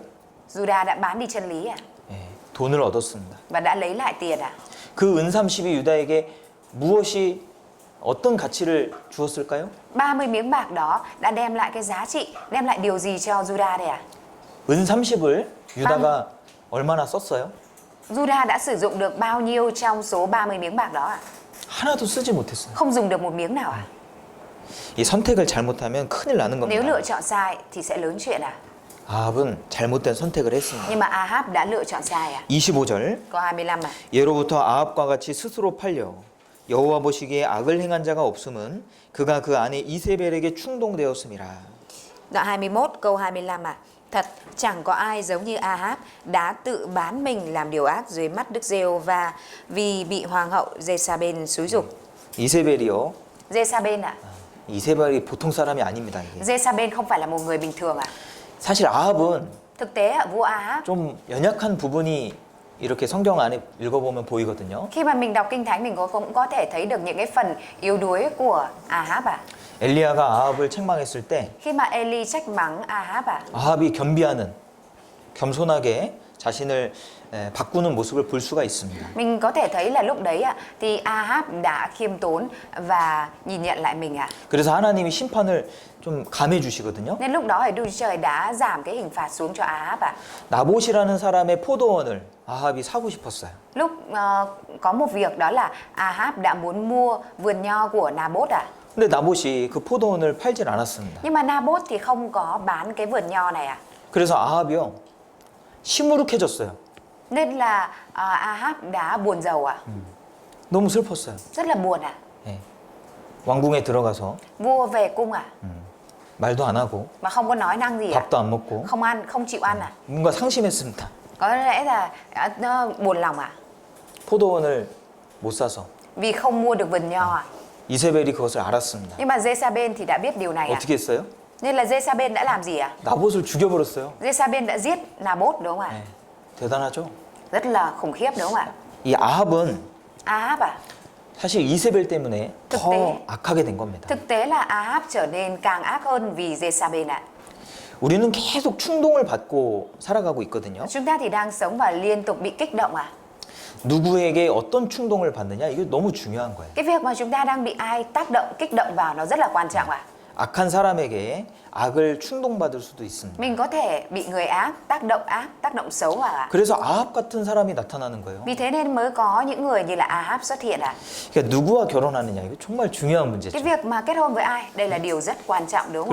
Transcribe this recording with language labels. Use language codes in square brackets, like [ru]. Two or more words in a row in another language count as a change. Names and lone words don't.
[vi] Juda đã bán đi chân lý ạ [ko] 예, 돈을 얻었습니다. [vi] và đã lấy lại tiền ạ. [ko] 그 은 30이 유다에게 무엇이 어떤 가치를 주었을까요? [vi] 30 miếng bạc đó đã đem lại cái giá trị, đem lại điều gì cho Juda đây ạ? [ko] 은 30을 유다가 얼마나 썼어요? [vi] Juda đã sử dụng được bao nhiêu trong số 30 miếng bạc đó ạ? [ko] 하나도 쓰지 못했어요. [vi] Không dùng được một miếng nào ạ? [ko] 이 선택을 잘못하면 큰일 나는 [vi] Nếu [ko] 겁니다. [vi] lựa chọn sai thì sẽ lớn chuyện ạ. [ko] 아합은 잘못된 선택을 했습니다. [vi] Nhưng mà Ahab đã lựa chọn sai ạ. [ko] 25절 [vi] Câu 25 ạ. [ko] 예로부터 아합과 같이 스스로 팔려 여호와 보시기에 악을 행한 자가 없음은 그가 그 아내 이세벨에게 충동되었음이라. [vi] Đoạn 21 câu 25 ạ. Thật chẳng có ai giống như Ahab đã tự bán mình làm điều ác dưới mắt Đức Giê-hô-va vì bị hoàng hậu Jezabel xúi giục. [ko] 이세벨이요. [vi] Jezabel ạ. [ko] 이세벨이 보통 사람이 아닙니다. 이게. [vi] Jezabel không phải là một người bình thường ạ. [ko] 사실 아합은 [vi] Thực tế ạ, vua Ahab, [ko] 좀 연약한 부분이 이렇게 성경 안에 읽어보면 보이거든요. [vi] khi mà mình đọc kinh thánh mình cũng có thể thấy được những cái phần yếu đuối của Ahab ạ. [ko] 엘리야가 아합을 책망했을 때 [vi] Khi mà Eli trách mắng Ahab ạ, [ko] 아합이 겸비하는 겸손하게 자신을 바꾸는 모습을 볼 수가 있습니다. [vi] mình có thể thấy là lúc đấy ạ thì Ahab đã khiêm tốn và nhìn nhận lại mình ạ. [ko] 그래서 하나님이 심판을 좀 감해 주시거든요. [vi] Nên lúc đó thì Đức Chúa Trời đã giảm cái hình phạt xuống cho Ahab ạ. [ko] 나봇이라는 사람의 포도원을 아합이 사고 싶었어요. [vi] Lúc có một việc đó là Ahab đã muốn mua vườn nho của Naboth ạ. [ko] 근데 나봇이 그 포도원을 팔질 않았습니다. [vi] Nhưng mà Naboth thì không có bán cái vườn nho này ạ. [ko] 그래서 아합이요 시무룩해졌어요. [vi] Nên là Ahab đã buồn rầu ạ. [ko] 너무 슬펐어요. [vi] Rất là buồn ạ. [ko] 예. 왕궁에 들어가서 [vi] Vua về cung ạ [ko] 말도 안 하고 [vi] mà không có nói năng gì ạ. [ko] 밥도 안 먹고 [vi] Không ăn, không chịu ăn ạ. [ko] 뭔가 상심했습니다. [vi] Có lẽ là nó buồn lòng ạ. [ko] 포도원을 못 사서 [vi] Vì không mua được vườn nho ạ. [ko] 이세벨이 그것을 알았습니다. [vi] Nhưng mà Jezabel thì đã biết điều này ạ. [ko] 어떻게 했어요? [vi] Nên là Jezabel đã làm gì ạ? [ko] 나봇을 죽여버렸어요. [vi] Jezabel đã giết Naboth đúng không ạ? [ko] 네. 대단하죠? [vi] Rất là khủng khiếp đúng không ạ? [ko] 이 아합은 [vi] Ahab ạ. [ko] 사실 이세벨 때문에 [vi] thực [ko] 더 [vi] tế [ko] 악하게 된 겁니다. [vi] Thực tế là Ahab trở nên càng ác hơn vì Jezabel ạ. [ko] 우리는 계속 충동을 받고 살아가고 있거든요. [vi] Chúng ta thì đang sống và liên tục bị kích động ạ. [ko] 누구에게 어떤 충동을 받느냐 이게 너무 중요한 거예요. [vi] Cái việc mà chúng ta đang bị ai tác động, kích động vào nó rất là quan trọng ạ. [ko] 악한 사람에게 악을 충동받을 수도 있습니다. [vi] Mình có thể bị người ác, tác động xấu vào ạ. [ko] 그래서 아합 같은 사람이 나타나는 거예요. [vi] Vì thế nên mới có những người như là Ahab xuất hiện ạ. [ko] 그러니까 누구와 결혼하느냐 이거 정말 중요한 문제죠. [vi] Cái việc mà kết hôn với ai, đây là điều rất quan trọng đúng không